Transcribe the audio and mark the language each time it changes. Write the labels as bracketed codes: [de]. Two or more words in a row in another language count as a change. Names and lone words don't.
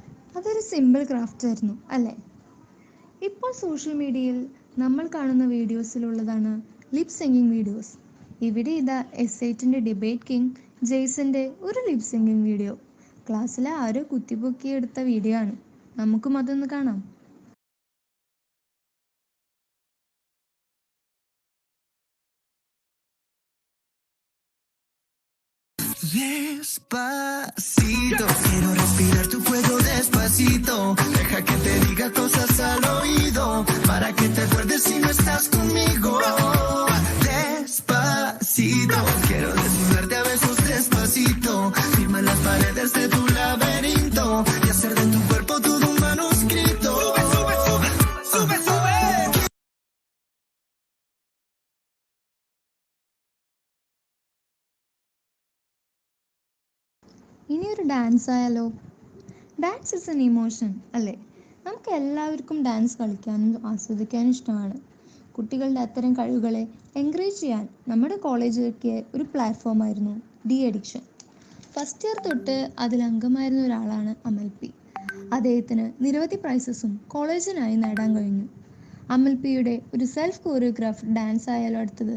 [ml] അതൊരു [en] simple craft [ml] ആയിരുന്നു അല്ലേ? ഇപ്പോൾ സോഷ്യൽ മീഡിയയിൽ നമ്മൾ കാണുന്ന വീഡിയോസിലുള്ളതാണ് [en] lip singing videos. [ml] ഇവിടെ ഇതാ S8ൻ്റെ [en] debate king [ml] ജെയ്സന്റെ ഒരു [en] lip singing video. [ml] ക്ലാസ്സിലെ ആരോ കുത്തിപ്പൊക്കിയെടുത്ത വീഡിയോ ആണ്. നമുക്കും അതൊന്ന് കാണാം. [es] Despacito, quiero respirar tu fuego despacito. Deja que te diga cosas al oído, para que te acuerdes si no estás conmigo. Despacito, quiero desnudarte a besos despacito. Firma las paredes de tu laberinto y hacer de tu cuerpo todo un manuscrito. Sube, sube, sube, sube. [ml] ഇനി ഒരു ഡാൻസ് ആയാലോ? [en] dance is an emotion അല്ലേ? [ml] നമുക്ക് എല്ലാവർക്കും ഡാൻസ് കളിക്കാനും ആസ്വദിക്കാനും ഇഷ്ടമാണ്. കുട്ടികളുടെ അത്തരം കഴിവുകളെ എൻകറേജ് ചെയ്യാൻ നമ്മുടെ കോളേജിലേക്ക് ഒരു പ്ലാറ്റ്ഫോമായിരുന്നു ഡി അഡിക്ഷൻ. [en] first year [ml] തൊട്ട് അതിൽ അംഗമായിരുന്ന ഒരാളാണ് അമൽ പി. അദ്ദേഹത്തിന് നിരവധി പ്രൈസസും കോളേജിനായി നേടാൻ കഴിഞ്ഞു. അമൽ പിയുടെ ഒരു [en] self choreographed dance [ml] ആയാലോ അടുത്തത്?